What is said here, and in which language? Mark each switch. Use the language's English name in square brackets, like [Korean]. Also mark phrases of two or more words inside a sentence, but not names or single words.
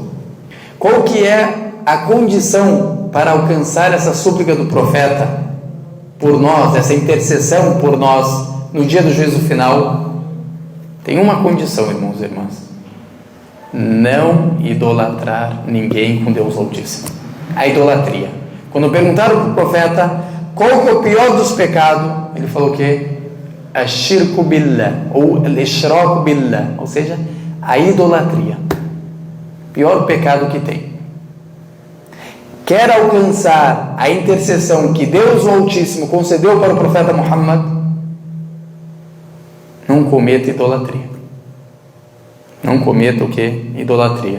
[Portuguese] Qual que é a condição para alcançar essa súplica do profeta por nós, essa intercessão por nós no dia do juízo final? Tem uma condição, irmãos e irmãs: não idolatrar ninguém com Deus Altíssimo. A idolatria. Quando perguntaram para o profeta qual que é o pior dos pecados, ele falou que [Arabic] الشرك بالله, [Portuguese] ou [Arabic] الإشراك بالله, [Portuguese] ou seja, a idolatria. Pior pecado que tem. Quer alcançar a intercessão que Deus o Altíssimo concedeu para o profeta Muhammad, não cometa idolatria. Não cometa o que? Idolatria.